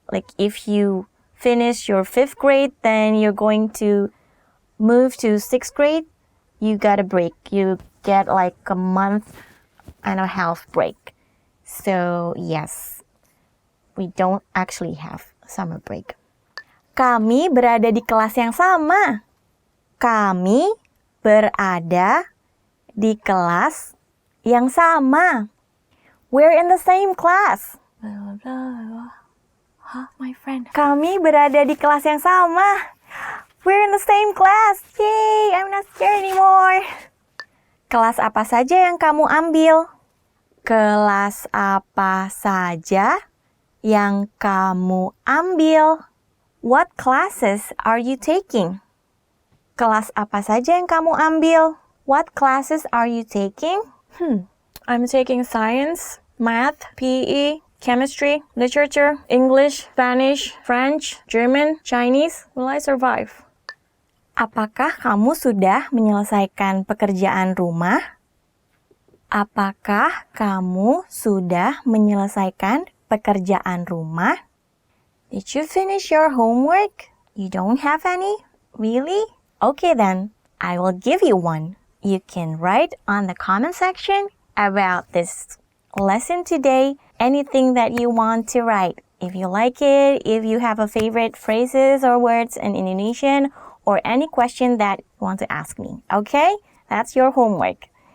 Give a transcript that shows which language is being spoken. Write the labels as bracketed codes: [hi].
[en] Like if you finish your 5th grade, then you're going to move to 6th grade. You got a break. You get like a month and a half break. So yes, we don't actually have summer break. [id] Kami berada di kelas yang sama. Kami berada di kelas yang sama. [en] We're in the same class. My friend. [id] Kami berada di kelas yang sama. [en] We're in the same class. Yay, I'm not scared anymore. [id] Kelas apa saja yang kamu ambil? Kelas apa saja yang kamu ambil? [en] What classes are you taking? [id] Kelas apa saja yang kamu ambil? [en] What classes are you taking? I'm taking science, math, PE, chemistry, literature, English, Spanish, French, German, Chinese. Will I survive? [id] Apakah kamu sudah menyelesaikan pekerjaan rumah? Apakah kamu sudah menyelesaikan pekerjaan rumah? [en] Did you finish your homework? You don't have any? Really? Okay then, I will give you one. You can write on the comment section about this lesson today anything that you want to write. If you like it, if you have a favorite phrases or words in Indonesian, or any question that you want to ask me. Okay? That's your homework.